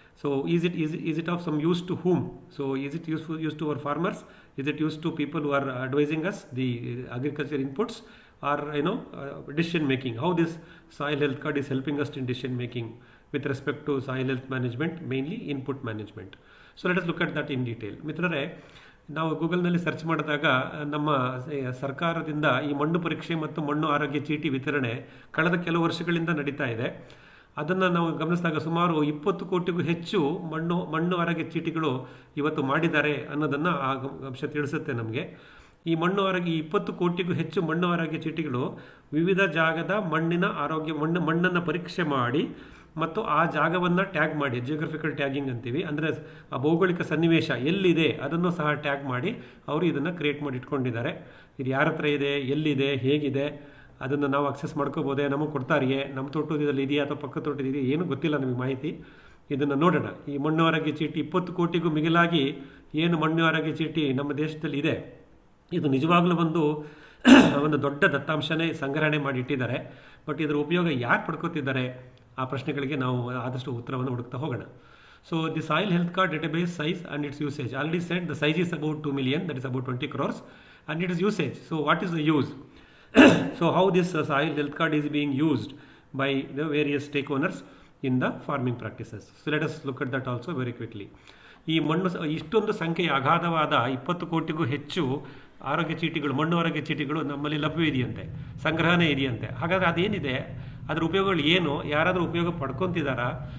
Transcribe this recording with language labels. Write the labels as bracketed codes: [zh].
[en] So is it of some use to whom? So is it used to our farmers? Is it used to people who are advising us the agriculture inputs, or decision making? How this soil health card is helping us in decision making with respect to soil health management, mainly input management. So let us look at that in detail. [kn] ಮಿತ್ರರೇ, ನಾವು ಗೂಗಲ್ನಲ್ಲಿ search ಮಾಡಿದಾಗ ನಮ್ಮ ಸರ್ಕಾರದಿಂದ ಈ ಮಣ್ಣು ಪರೀಕ್ಷೆ ಮತ್ತು ಮಣ್ಣು ಆರೋಗ್ಯ ಚೀಟಿ ವಿತರಣೆ ಕಳೆದ ಕೆಲವು ವರ್ಷಗಳಿಂದ ನಡೀತಾ ಇದೆ. ಅದನ್ನು ನಾವು ಗಮನಿಸಿದಾಗ ಸುಮಾರು 20 ಕೋಟಿಗೂ ಹೆಚ್ಚು ಮಣ್ಣು ಆರೋಗ್ಯ ಚೀಟಿಗಳು ಇವತ್ತು ಮಾಡಿದ್ದಾರೆ ಅನ್ನೋದನ್ನು ಆ ಅಂಶ ತಿಳಿಸುತ್ತೆ ನಮಗೆ. ಈ 20 ಕೋಟಿಗೂ ಹೆಚ್ಚು ಮಣ್ಣು ಆರೋಗ್ಯ ಚೀಟಿಗಳು ವಿವಿಧ ಜಾಗದ ಮಣ್ಣಿನ ಆರೋಗ್ಯ ಮಣ್ಣನ್ನು ಪರೀಕ್ಷೆ ಮಾಡಿ ಮತ್ತು ಆ ಜಾಗವನ್ನು ಟ್ಯಾಗ್ ಮಾಡಿ, ಜಿಯೋಗ್ರಫಿಕಲ್ ಟ್ಯಾಗಿಂಗ್ ಅಂತೀವಿ, ಅಂದರೆ ಆ ಭೌಗೋಳಿಕ ಸನ್ನಿವೇಶ ಎಲ್ಲಿದೆ ಅದನ್ನು ಸಹ ಟ್ಯಾಗ್ ಮಾಡಿ ಅವರು ಇದನ್ನು ಕ್ರಿಯೇಟ್ ಮಾಡಿ ಇಟ್ಕೊಂಡಿದ್ದಾರೆ. ಇದು ಯಾರ ಹತ್ರ ಇದೆ, ಎಲ್ಲಿದೆ, ಹೇಗಿದೆ, ಅದನ್ನು ನಾವು ಅಕ್ಸೆಸ್ ಮಾಡ್ಕೋಬೋದೇ, ನಮಗೆ ಕೊಡ್ತಾರಿಯೇ, ನಮ್ಮ ತೋಟದಲ್ಲಿ ಇದೆಯಾ ಅಥವಾ ಪಕ್ಕ ತೋಟದಿದೆಯಾ, ಏನೂ ಗೊತ್ತಿಲ್ಲ ನಮಗೆ ಮಾಹಿತಿ. ಇದನ್ನು ನೋಡೋಣ. ಈ ಮಣ್ಣು ಆರೋಗ್ಯ ಚೀಟಿ 20 ಕೋಟಿಗೂ ಮಿಗಿಲಾಗಿ ಏನು ಮಣ್ಣು ಆರೋಗ್ಯ ಚೀಟಿ ನಮ್ಮ ದೇಶದಲ್ಲಿ ಇದೆ, ಇದು ನಿಜವಾಗ್ಲೂ ಒಂದು ದೊಡ್ಡ ದತ್ತಾಂಶನೇ ಸಂಗ್ರಹಣೆ ಮಾಡಿ ಇಟ್ಟಿದ್ದಾರೆ. ಬಟ್ ಇದರ ಉಪಯೋಗ ಯಾರು ಪಡ್ಕೋತಿದ್ದಾರೆ, ಆ ಪ್ರಶ್ನೆಗಳಿಗೆ ನಾವು ಆದಷ್ಟು ಉತ್ತರವನ್ನು ಹುಡುಕ್ತಾ ಹೋಗೋಣ. [en] So the soil health card database size and its usage. Already said the size is about 2 million, that is about 20 crores, and it is usage. So what is the use? So how this soil health card is being used by the various stakeholders in the farming practices. So let us look at that also very quickly. [kn] ಈ ಇಷ್ಟೊಂದು ಸಂಖ್ಯೆಯ ಅಗಾಧವಾದ 20 ಕೋಟಿಗೂ ಹೆಚ್ಚು ಆರೋಗ್ಯ ಚೀಟಿಗಳು, ಮಣ್ಣು ಆರೋಗ್ಯ ಚೀಟಿಗಳು ನಮ್ಮಲ್ಲಿ ಲಭ್ಯವಿದೆಯಂತೆ, ಸಂಗ್ರಹಣೆ ಇದೆಯಂತೆ. ಹಾಗಾದರೆ ಅದೇನಿದೆ, ಅದರ ಉಪಯೋಗಗಳು ಏನು, ಯಾರಾದರೂ ಉಪಯೋಗ ಪಡ್ಕೊತಿದ್ದಾರಾ?